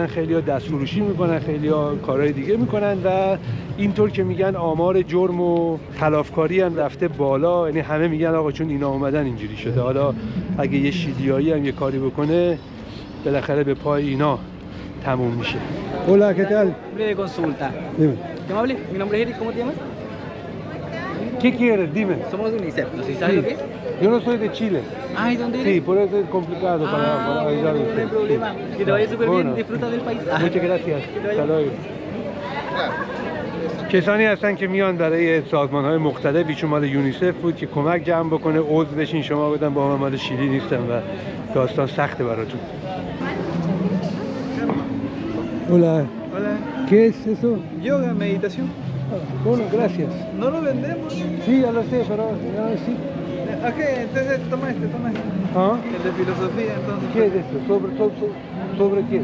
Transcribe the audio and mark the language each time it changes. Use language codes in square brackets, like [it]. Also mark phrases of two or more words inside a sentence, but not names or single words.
[fa] خیلی‌ها دستفروشی میکنن، خیلی‌ها کارهای دیگه میکنن و اینطور که میگن آمار جرم و خلافکاری هم رفته بالا. یعنی همه میگن آقا چون اینا اومدن اینجوری شده، حالا اگه یه شیلیایی هم یه کاری بکنه بالاخره به پای اینا تموم میشه. [es] Hola, ¿qué tal? De consulta. Dime. ¿Qué amable? Mi nombre es Eric, ¿cómo te llamas? ¿Qué quieres? Dime. Somos de UNICEF, no sé si sabes lo que es. Yo no soy de Chile. Ah, ¿y dónde eres? Sí, por eso es complicado para ayudar a usted. No hay problema. Que te vaya súper bien, Bueno. disfruta del país. Muchas gracias. Hasta luego. [fa] کسانی هستن که میان برای سازمان‌های مختلف، ایشون مال یونیسف بود که کمک جمع بکنه، عضو بشین. شما بدن با من مال شیلی نیستم و داستان سخته براتون. [es] Hola. Hola. ¿Qué es eso? Yoga, meditación. Bueno, gracias. No lo vendemos. Sí, ya lo sé, pero sí. Ok, entonces toma este. ¿Ah? El de filosofía, entonces. ¿Qué es esto? ¿Sobre qué?